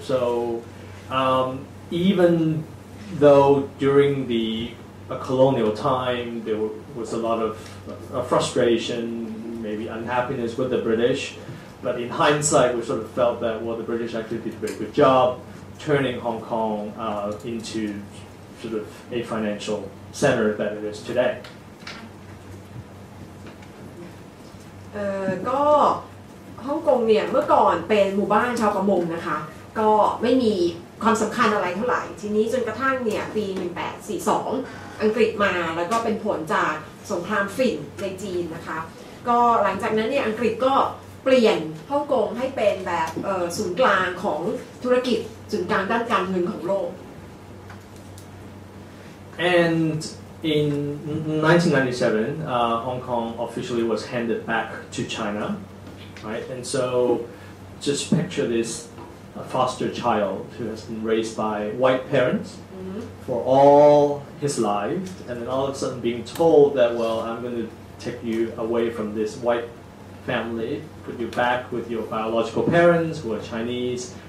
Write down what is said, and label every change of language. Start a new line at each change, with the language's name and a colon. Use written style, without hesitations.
English: So even though during the colonial time there was a lot of frustration, maybe unhappiness with the British, but in hindsight we sort of felt that the British actually did a very good job turning Hong Kong into sort of a financial center that it is today.
Thai: ก็ฮ่องกงเนี่ยเมื่อก่อนเป็นหมู่บ้านชาวประมงนะคะก็ไม่มีความสำคัญอะไรเท่าไหร่ทีนี้จนกระทั่งเนี่ยปี1842 อังกฤษมาแล้วก็เป็นผลจากสงครามฝิ่นในจีนนะคะก็หลังจากนั้นเนี่ยอังกฤษก็เปลี่ยนฮ่องกงให้เป็นแบบศูนย์กลางของธุรกิจศูนย์กลางด้านการเงินของโลก
English: And in 1997, Hong Kong officially was handed back to China, right? And so just picture this foster child who has been raised by white parents for all his life, and then all of a sudden being told that, well, I'm going to take you away from this white family, put you back with your biological parents who are Chinese.